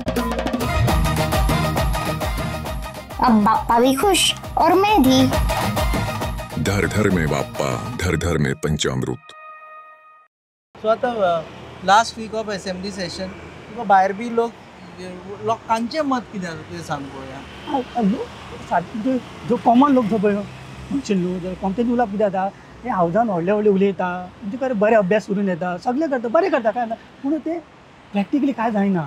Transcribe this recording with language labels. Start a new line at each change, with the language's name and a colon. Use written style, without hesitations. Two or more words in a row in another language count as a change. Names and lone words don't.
Hindi: अब बाप्पा भी खुश और मैं भी. घर घर में बाप्पा घर घर में पंचामृत.
Konkani: सो आतां
English: last week of assembly session
Konkani: तुका भायर बी लोकांचें मत कितें आसा तें सांग पळोवया. जो कॉमन लोक जो पळय लोक कॉम्पिटेंट उलोवप कितें जाता हे हावजान व्हडले उलयता म्हणजे खरें बरे अभ्यास करून येता सगळे करता बरें करता काय ना पूण ते प्रॅक्टिकली काय जायना